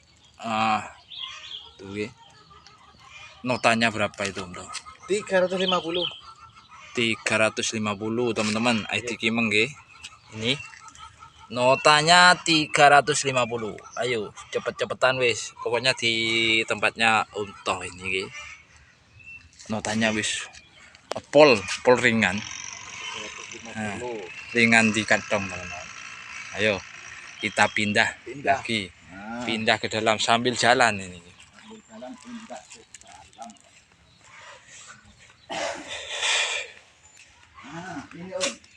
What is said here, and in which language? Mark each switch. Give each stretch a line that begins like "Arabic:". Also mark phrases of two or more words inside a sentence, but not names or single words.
Indonesian: Tuh ya. Notanya berapa itu, Bro? 350. 350 teman-teman. ID Kimeng nggih. Ini notanya 350. Ayo cepet-cepetan wis. Pokoknya di tempatnya Untoh ini nggih. Notanya
Javanese: wis pol
Indonesian: ringan. Nah, ringan di kantong teman-teman. Ayo kita pindah lagi. Nah, Pindah ke dalam sambil jalan ini. ambil jalan pindah ke dalam. Nah, ini Om.